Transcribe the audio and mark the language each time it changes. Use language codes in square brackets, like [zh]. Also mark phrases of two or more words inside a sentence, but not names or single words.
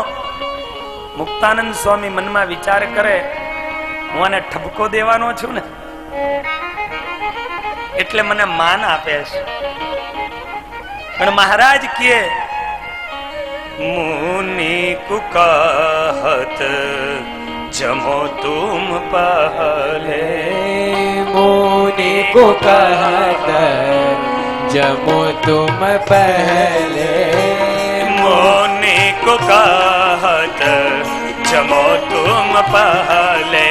[gu] મુક્તાનંદ સ્વામી મનમાં વિચાર કરે, હું આને ઠપકો દેવાનો છું ને એટલે મને માન આપે છે. પણ મહારાજ કહે [hi] मुनि कुकहत जमो तुम पहले मुनि को कहत जमो तुम पहले मुनि को कहत जमो तुम पहले